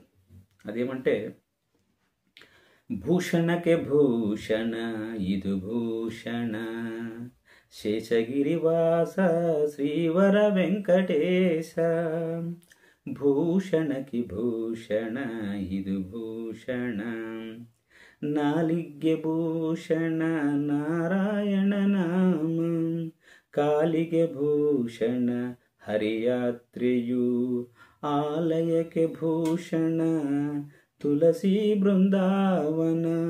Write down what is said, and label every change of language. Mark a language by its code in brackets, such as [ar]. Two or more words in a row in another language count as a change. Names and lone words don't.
[kn] అదేమంటే, ಭೂಷಣಕೆ ಭೂಷಣ ಇದು ಭೂಷಣ, ಶೇಷಗಿರಿವಾಸ ಶ್ರೀವರ ವೆಂಕಟೇಶ, ಭೂಷಣಕಿ ಭೂಷಣ ಇದು ಭೂಷಣ, ನಾಲಿಗೆ ಭೂಷಣ ನಾರಾಯಣ ನಾಮ, ಕಾಲಿಗೆ ಭೂಷಣ ಹರಿಯಾತ್ರೆಯು, ಆಲಯಕ್ಕೆ ಭೂಷಣ ತುಳಸಿ ಬೃಂದಾವನ,